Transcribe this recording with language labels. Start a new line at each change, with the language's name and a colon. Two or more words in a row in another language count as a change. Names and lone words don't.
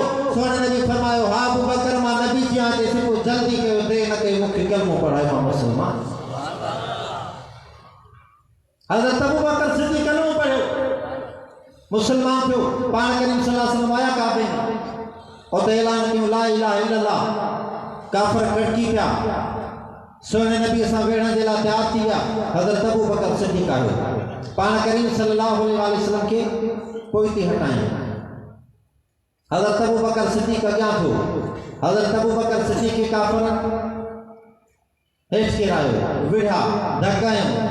Sindhi: सोने नबी फरमायो, हा अबू बकर मां नबी थी आहियां। चईंसि पोइ जल्दी कयो, देरि न कयो, मूंखे कलमो पढ़ायो, मां मुस्लमान। हज़रत अबू बकर सिद्दीक़ कलमो पढ़ियो, मुसलमान थियो। पाण करीम सल्लल्लाहु अलैहि वसल्लम आया काबे में, उते ऐलान कयो
Arabic: لا إله إلا الله.
Sindhi: काफ़िर कड़की पिया। सोने नबी सां वेहण जे लाइ तयार थी विया। हज़रत अबू बकर सिद्दीक़ आयो, पाण करीम सल्लल्लाहु अलैहि वसल्लम खे पोइ थी हटाई। हज़रत अबू बकर सिद्दीक़ अॻियां थियो। हज़रत अबू बकर सिद्दीक़ खे काफ़िर हेठि किरायो, विढ़िया, धकायूं।